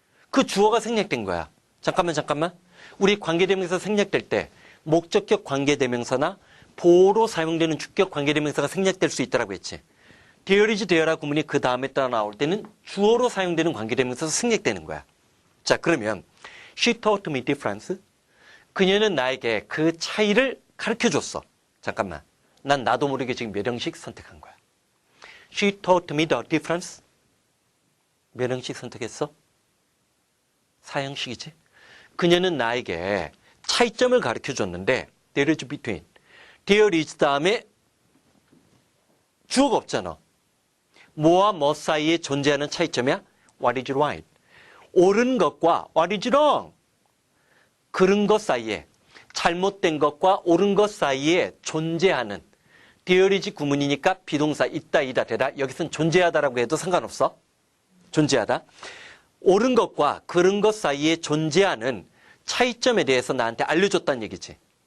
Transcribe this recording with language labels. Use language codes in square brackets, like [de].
[ko] 그 주어가 생략된 거야. 잠깐만. 우리 관계대명사 생략될 때 목적격 관계대명사나 보호로 사용되는 주격 관계대명사가 생략될 수 있다고 했지. there is, there라 구문이 그 다음에 따라 나올 때는 주어로 사용되는 관계대명사가 생략되는 거야. 자, 그러면 [en] she taught me difference. [ko] 그녀는 나에게 그 차이를 가르쳐줬어. 잠깐만. 난 나도 모르게 지금 몇 형식 선택한 거야. [en] She taught me the difference. [ko] 몇 형식 선택했어? 4형식이지. 그녀는 나에게 차이점을 가르쳐줬는데 there is between. there is 다음에 주어가 없잖아. 뭐와 뭐 사이에 존재하는 차이점이야? [en] What is right? [ko] 옳은 것과 [en] what is wrong? [ko] 그른 것 사이에, 잘못된 것과 옳은 것 사이에 존재하는 there is 구문이니까 비동사 있다, 이다, 되다. 여기서는 존재하다라고 해도 상관없어. 존재하다. 옳은 것과 그른 것 사이에 존재하는 차이점에 대해서 나한테 알려줬다는 얘기지.